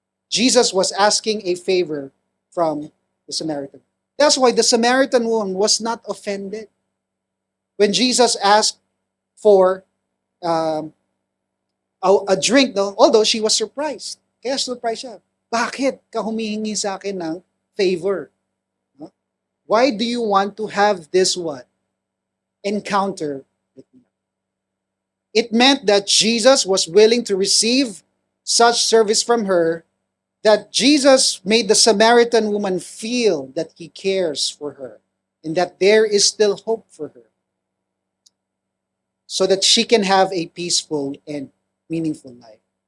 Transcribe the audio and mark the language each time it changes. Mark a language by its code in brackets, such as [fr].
[en] Jesus was asking a favor from the Samaritan. That's why the Samaritan woman was not offended. When Jesus asked for a drink, no, although she was surprised. [tl] Kaya surprised siya. Bakit ka humihingi sa akin ng favor? [en] Why do you want to have this what? Encounter with It meant that Jesus was willing to receive such service from her, that Jesus made the Samaritan woman feel that he cares for her and that there is still hope for her so that she can have a peaceful and meaningful life.